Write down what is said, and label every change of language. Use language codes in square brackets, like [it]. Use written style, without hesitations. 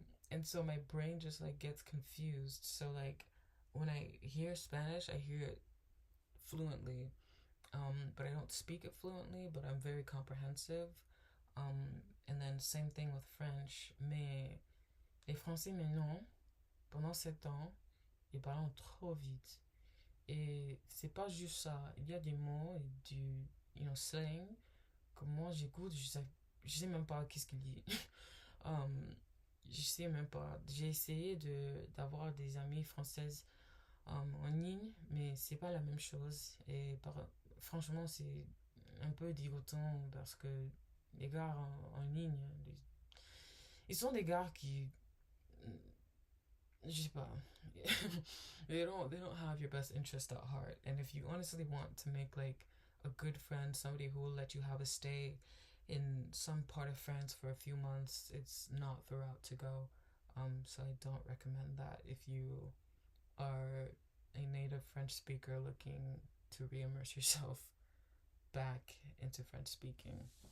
[en] And so my brain just like gets confused. So like when I hear Spanish, I hear it fluently. But I don't speak it fluently, but I'm very comprehensive. And then same thing with French. [fr] Mais les Français, mais non. Pendant 7 ans, ils parlent trop vite. Et c'est pas juste ça. Il y a des mots et du slang que moi j'écoute, je sais même pas qu'est-ce qu'il dit. Je sais même pas. J'ai essayé d'avoir des amies françaises en ligne, mais c'est pas la même chose. Et franchement, c'est un peu dégoûtant parce que les gars en ligne, ils sont des gars qui, je sais pas, [en] they don't have your best interest at heart. And if you honestly want to make like a good friend, somebody who will let you have a stay in some part of France for a few months, it's not the route to go. So I don't recommend that if you are a native French speaker looking to re-immerse yourself back into French speaking.